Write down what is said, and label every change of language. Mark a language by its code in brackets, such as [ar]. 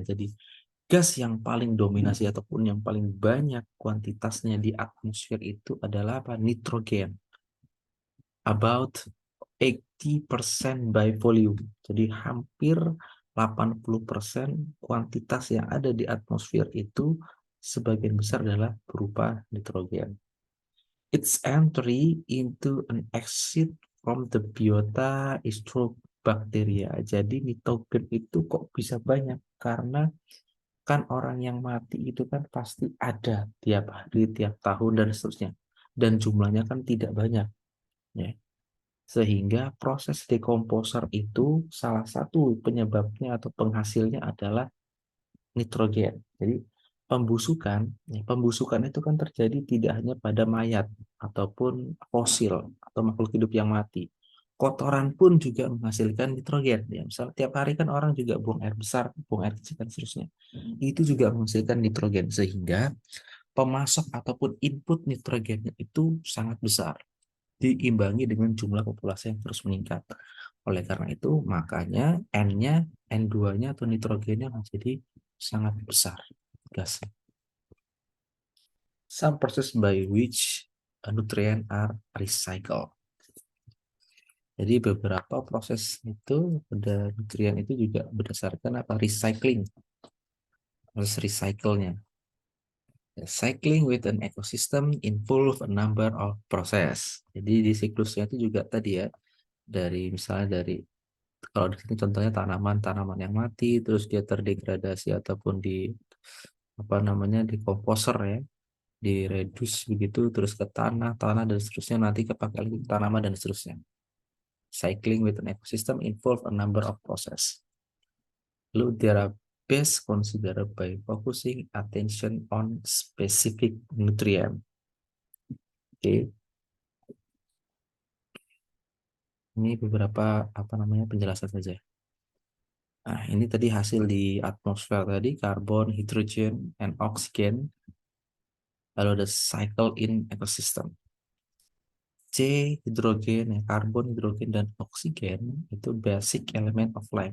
[id] Jadi gas yang paling dominasi ataupun yang paling banyak kuantitasnya di atmosfer itu adalah apa? Nitrogen. [en] About 80% by volume. [id] Jadi hampir 80% kuantitas yang ada di atmosfer itu sebagian besar adalah berupa nitrogen. [en] Its entry into an exit from the biota is through bacteria. [id] Jadi nitrogen itu kok bisa banyak? Karena kan orang yang mati itu kan pasti ada tiap hari, tiap tahun dan seterusnya. Dan jumlahnya kan tidak banyak, ya. Sehingga proses dekomposer itu salah satu penyebabnya atau penghasilnya adalah nitrogen. Jadi pembusukan, ya, pembusukan itu kan terjadi tidak hanya pada mayat ataupun fosil atau makhluk hidup yang mati. Kotoran pun juga menghasilkan nitrogen. Ya, misal tiap hari kan orang juga buang air besar, buang air kecil dan seterusnya. Itu juga menghasilkan nitrogen sehingga pemasok ataupun input nitrogennya itu sangat besar diimbangi dengan jumlah populasi yang terus meningkat. Oleh karena itu, makanya N-nya, N2-nya atau nitrogennya menjadi sangat besar gasnya. [en] Some process by which a nutrient are recycled. [id] Jadi beberapa proses itu pada nutrien itu juga berdasarkan apa? Recycling. Proses recycle-nya. [en] Cycling with an ecosystem involve a number of process. [id] Jadi di siklusnya itu juga tadi ya, dari misalnya dari kalau di sini contohnya tanaman-tanaman yang mati terus dia terdegradasi ataupun di apa namanya di komposer ya, diredus begitu terus ke tanah dan seterusnya nanti kepakai lagi ke tanaman dan seterusnya. [en] Cycling with an ecosystem involve a number of process. [id] Lalu [en] there are best considered by focusing attention on specific nutrient. Oke. [id] Ini beberapa apa namanya penjelasan saja. Nah, ini tadi hasil di atmosfer tadi, karbon, hidrogen, and oxygen. Lalu ada [en] cycle in ecosystem. [id] C, hidrogen, ya, karbon, hidrogen, dan oksigen itu [en] basic element of life.